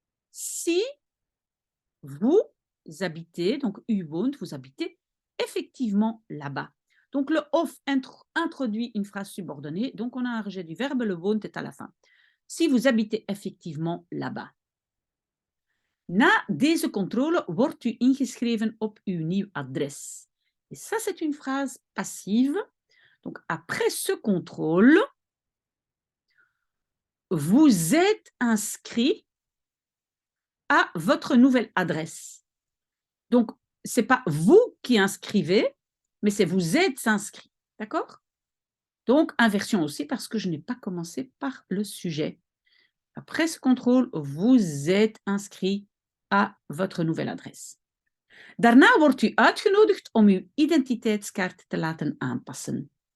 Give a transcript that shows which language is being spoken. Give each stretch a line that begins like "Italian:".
French: Si vous habitez, donc
Dutch: u woont,
French: vous habitez effectivement là-bas. Donc le of introduit une phrase subordonnée, donc on a un rejet du verbe, le woont est à la fin. Si vous habitez effectivement là-bas.
Dutch: Na deze controle wordt u ingeschreven op uw nieuw adres.
French: Et ça, c'est une phrase passive. Donc, après ce contrôle, vous êtes inscrit à votre nouvelle adresse. Donc, ce n'est pas vous qui inscrivez, mais c'est vous êtes inscrit. D'accord? Donc, inversion aussi parce que je n'ai pas commencé par le sujet. Après ce contrôle, vous êtes inscrit à votre nouvelle adresse.
Dutch: Daarna wordt u uitgenodigd om uw identiteitskaart te laten aanpassen.